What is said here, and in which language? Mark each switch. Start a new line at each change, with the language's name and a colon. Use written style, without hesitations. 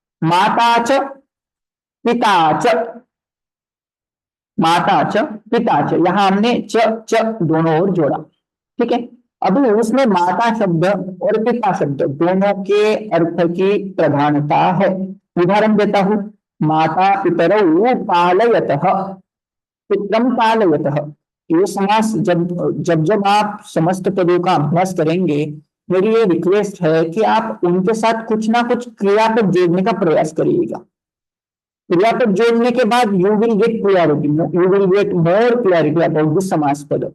Sanskrit: माता च पिता च,
Hindi: माता च पिता च, यहां हमने च दोनों ओर जोड़ा. ठीक है. अभी उसमें माता शब्द और पिता शब्द दोनों के अर्थ की प्रधानता है. उदाहरण देता हूं.
Sanskrit: माता पितरौ पालयतः, पितरं पालयतः.
Hindi: ये समास जब आप समस्त पदों का अभ्यास करेंगे, मेरी ये रिक्वेस्ट है कि आप उनके साथ कुछ ना कुछ क्रियापद जोड़ने का प्रयास करिएगा. क्रियापद जोड़ने के बाद
English: You will get clarity, you will get more clarity about this samas pad.